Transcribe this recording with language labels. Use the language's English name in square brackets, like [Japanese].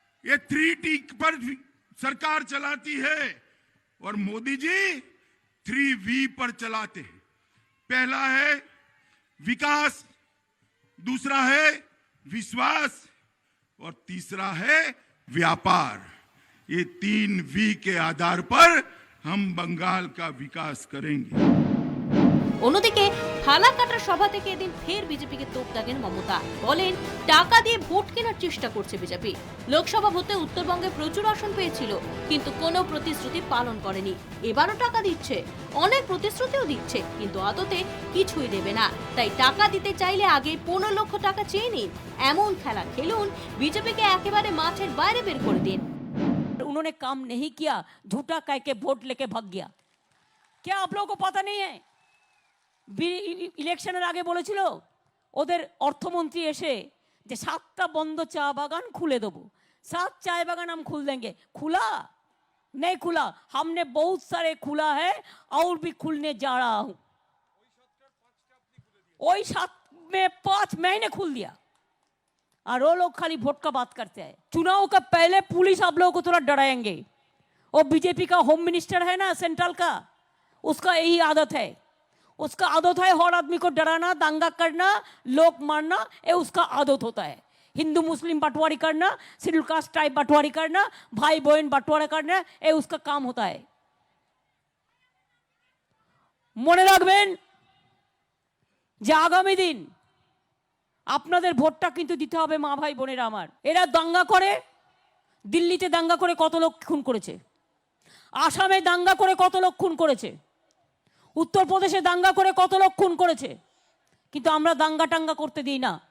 [Hindi] ये 3T पर सरकार चलाती है और मोदी जी 3V पर चलाते हैं। पहला है विकास, दूसरा है विश्वास और तीसरा है व्यापार। ये 3V के आधार पर हम बंगाल का विकास करेंगे। [Bangla] অন্যদিকে ফালাকাটা সভা থেকে এদিন ফের বিজেপিকে তোপ দাগেন মমতা। বলেন টাকা দিয়ে ভোট কেনার চেষ্টা করছে বিজেপি। লোকসভা ভোটে উত্তরবঙ্গে প্রচুর আসন পেয়েছিল কিন্তু কোনো প্রতিশ্রুতি পালন করেনি। এবারও টাকা দিচ্ছে, অনেক প্রতিশ্রুতিও দিচ্ছে কিন্তু আদতে কিছুই দেবে না। তাই টাকা দিতে চাইলে আগে 15 লক্ষ টাকা চেয়ে নিন। এমন খেলা খেলুন, বিজেপিকে একেবারে মাঠের বাইরে বের করে দিন। [Hindi] उन्होंने काम नहीं किया, झूठा कह के वोट लेके भाग गया। क्या आप लोगों को पता नहीं है? [Bangla] ইলেকশনের আগে বলেছিল ওদের অর্থমন্ত্রী এসে যে 7টা বন্ধ চা বাগান খুলে দেবো, [Hindi] 7 चाय बागान हम खोल देंगे। खुला नहीं खुला? हमने बहुत सारे खुला है और भी खुलने जा रहा हूं। वही 7 में 5 महीने खुल दिया और वो लोग खाली वोट का बात करते हैं। चुनाव का पहले पुलिस आप लोगों को थोड़ा डराएंगे। वो बीजेपी का होम मिनिस्टर है ना सेंट्रल का, उसका यही आदत है। उसका आदत है हर आदमी को डराना, दंगा करना, लोग मारना, ये उसका आदत होता है। हिंदू मुस्लिम बंटवारी करना, शेड्यूल कास्ट ट्राइब बंटवारी करना, भाई बहन बंटवारा करना, ये उसका काम होता है। [Bangla] মনে রাখবেন যে আগামী দিন আপনাদের ভোটটা কিন্তু দিতে হবে মা ভাই বোনেরা আমার। এরা দাঙ্গা করে, দিল্লিতে দাঙ্গা করে কত লোক খুন করেছে, আসামে দাঙ্গা করে কত লোক খুন করেছে, উত্তরপ্রদেশে দাঙ্গা করে কত লোক খুন করেছে, কিন্তু আমরা দাঙ্গা টাঙ্গা করতে দিই না।